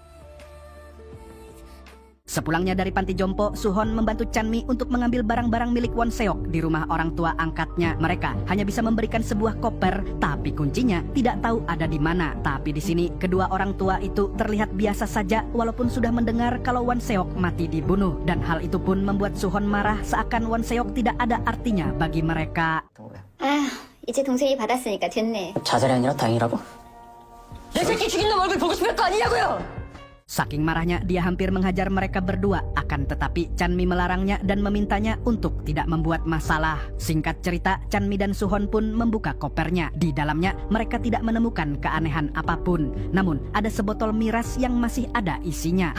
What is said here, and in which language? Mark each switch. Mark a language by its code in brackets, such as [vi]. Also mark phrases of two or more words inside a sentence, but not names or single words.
[id] Sepulangnya dari panti jompo, Suhon membantu Chanmi untuk mengambil barang-barang milik Won Seok di rumah orang tua angkatnya. Mereka hanya bisa memberikan sebuah koper, tapi kuncinya tidak tahu ada di mana. Tapi di sini, kedua orang tua itu terlihat biasa saja walaupun sudah mendengar kalau Won Seok mati dibunuh. Dan hal itu pun membuat Suhon marah seakan Won Seok tidak ada artinya bagi mereka. [ko] 아, 이제 동생이 받았으니까 됐네. 자살이 아니라 다행이라고? 내 새끼 죽인 놈 얼굴 보고 싶을 거 아니냐고요! [id] Saking marahnya, dia hampir menghajar mereka berdua. Akan tetapi, Chanmi melarangnya dan memintanya untuk tidak membuat masalah. Singkat cerita, Chanmi dan Suhon pun membuka kopernya. Di dalamnya, mereka tidak menemukan keanehan apapun. Namun, ada sebotol miras yang masih ada isinya.